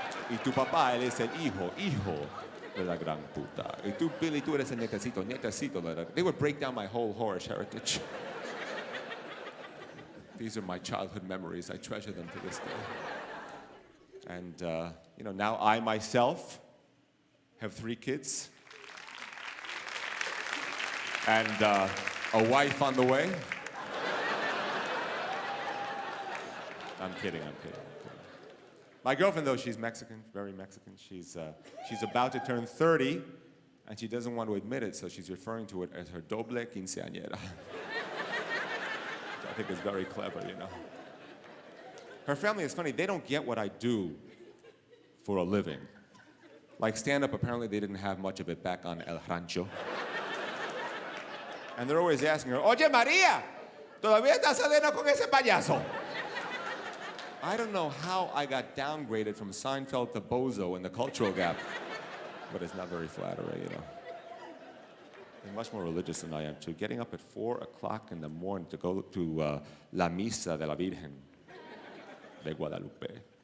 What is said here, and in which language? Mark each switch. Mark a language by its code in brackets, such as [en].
[es] Y tu papá, él es el hijo de la gran puta. Y tú, Billy, tú eres el nietecito de la... [en] They would break down my whole whorish heritage. These are my childhood memories. I treasure them to this day. And, now I myself have 3 kids. And a wife on the way. I'm kidding. My girlfriend, though, she's Mexican, very Mexican. She's about to turn 30, and she doesn't want to admit it, so she's referring to it as her doble quinceañera. Which I think is very clever, you know. Her family is funny. They don't get what I do for a living. Like stand-up, apparently they didn't have much of it back on El Rancho. And they're always asking her, [es] Oye, María, ¿todavía estás saliendo con ese payaso? [en] I don't know how I got downgraded from Seinfeld to Bozo in the cultural gap, but it's not very flattering, you know. They're much more religious than I am, too. Getting up at 4 o'clock in the morning to go to La Misa de la Virgen de Guadalupe.